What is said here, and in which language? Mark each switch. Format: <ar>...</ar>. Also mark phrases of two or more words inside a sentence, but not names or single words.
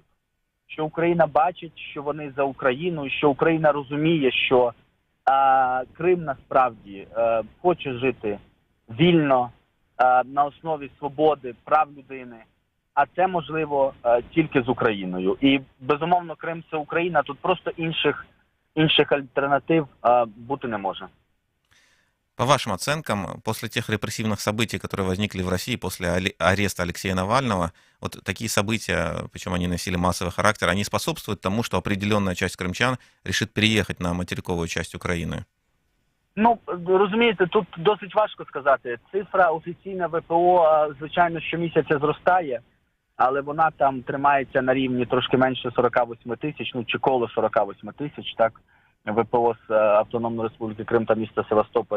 <uk>Що Україна бачить, що вони за Україну, і що Україна розуміє, що Крим насправді хоче жити вільно, на основі свободи, прав людини, а це можливо тільки з Україною. І, безумовно, Крим – це Україна, тут просто інших альтернатив бути не може.</uk> <ru>По вашим оценкам, после тех репрессивных событий, которые возникли в России после ареста Алексея Навального, вот такие события, причем они носили массовый характер, они способствуют тому, что определенная часть крымчан решит переехать на материковую часть України?</ru> <uk>Ну, розумієте, тут досить важко сказати. Цифра офіційна ВПО, звичайно, щомісяця зростає, але вона там тримається на рівні трошки менше 48 тисяч, чи коло 48 тисяч, так? ВПО з Автономної Республіки Крим та міста Севастополя.</uk>